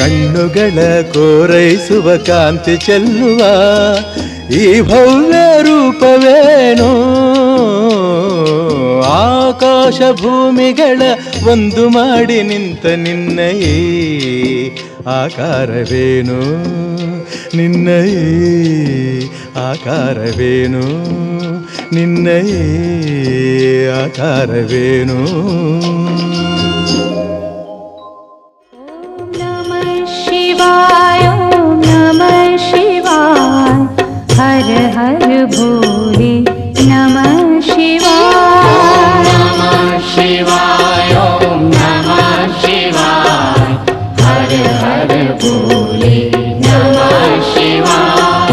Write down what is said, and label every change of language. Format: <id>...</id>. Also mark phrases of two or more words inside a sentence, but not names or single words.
<kn>ಕಣ್ಣುಗಳ ಕೋರೈಸುವ ಕಾಂತಿ ಚೆಲ್ಲುವ ಈ ಭವ್ಯ ರೂಪವೇನೋ ಆಕಾಶ ಭೂಮಿಗಳ ಒಂದು ಮಾಡಿ ನಿಂತ ನಿನ್ನ ಈ ಆಕಾರವೇನು ನಿನ್ನ ಈ ಆಕಾರವೇನು ನಿನ್ನ ಈ ಆಕಾರವೇನು</kn> <sa>शिवाय ओम नमः शिवाय</sa> <hi>हर हर भोले</hi> <sa>नमः शिवाय नमः शिवाय ओम नमः शिवाय</sa> <hi>हर हर भोले</hi> <sa>नमः शिवाय</sa>